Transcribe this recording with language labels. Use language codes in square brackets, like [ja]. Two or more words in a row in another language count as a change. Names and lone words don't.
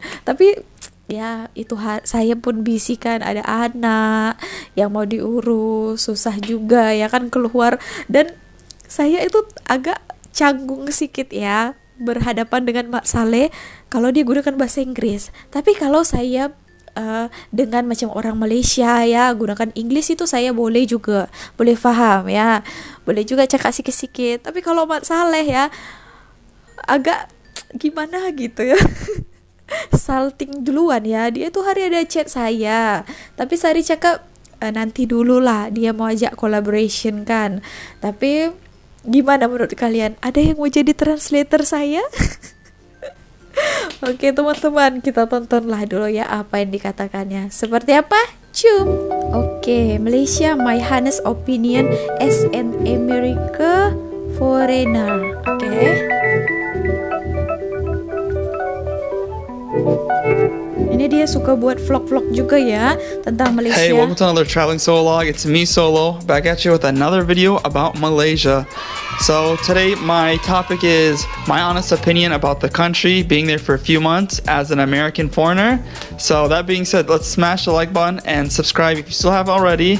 [id] Tapi ya itu saya pun busy kan, ada anak yang mau diurus, susah juga ya kan keluar. Dan saya itu agak canggung sedikit ya berhadapan dengan Mak Saleh kalau dia gunakan bahasa Inggris. Tapi kalau saya dengan macam orang Malaysia ya gunakan English itu saya boleh juga, boleh faham ya, boleh juga cakap sikit-sikit. Tapi kalau Mak Saleh ya agak gimana gitu ya. Salting duluan ya, dia tuh hari ada chat saya, tapi Sari cakap nanti dulu lah, dia mau ajak collaboration kan. Tapi gimana menurut kalian? Ada yang mau jadi translator saya? Oke teman-teman, kita tontonlah dulu ya apa yang dikatakannya. Seperti apa? Cum. Oke, Malaysia, [en] my honest opinion as an American foreigner. [id] Oke. Ini dia suka buat vlog-vlog juga ya tentang Malaysia. [en] Hey, welcome to another traveling solo log. It's me Solo, back at you with another video about Malaysia. So today my topic is my honest opinion about the country, being there for a few months as an American foreigner. So that being said, let's smash the like button and subscribe if you still have already.